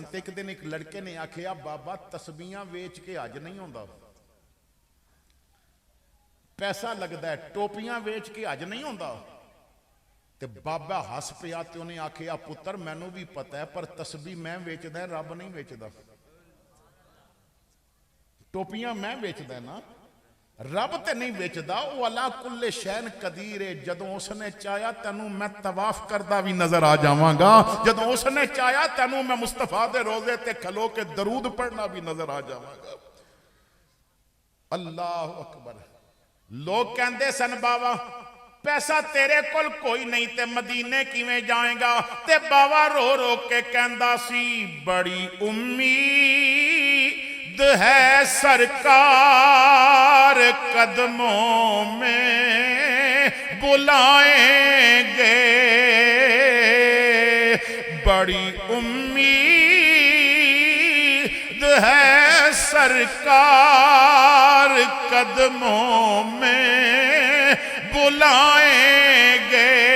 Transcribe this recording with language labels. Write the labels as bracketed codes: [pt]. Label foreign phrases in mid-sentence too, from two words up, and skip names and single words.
[pa] تے اک دن اک منڈے نے آکھیا بابا تسبیحاں ویچ کے حج نہیں ہوندا، پیسہ لگتا ہے، ٹوپیاں ویچ کے حج نہیں ہوندا. تے بابا ہس پیا تے اونہاں آکھیا پتر مینوں بھی پتا ہے پر تسبیح میں ویچدا، رب نہیں ویچدا. ٹوپیاں میں ویچدا نا، رب تے نہیں بیچدا. [ar] वो على كل شيء قدير है। [pa] جدوں اوہنے چاہیا تینوں میں طواف کردا بھی نظر آ جاواں گا، جدوں اوہنے چاہیا تینوں میں مصطفیٰ دے روضے تے کھلو کے درود پڑھنا بھی نظر آ جاواں گا. [ar] الله أكبر. [pa] لوک کہندے سن بابا پیسہ تیرے کول کوئی نہیں تے مدینے کیویں جائے گا? تے بابا رو رو کے کہندا سی بڑی امید ہے سرکار قدماں میں بلائیں گے، بڑی امید ہے سرکار قدماں میں بلائیں گے.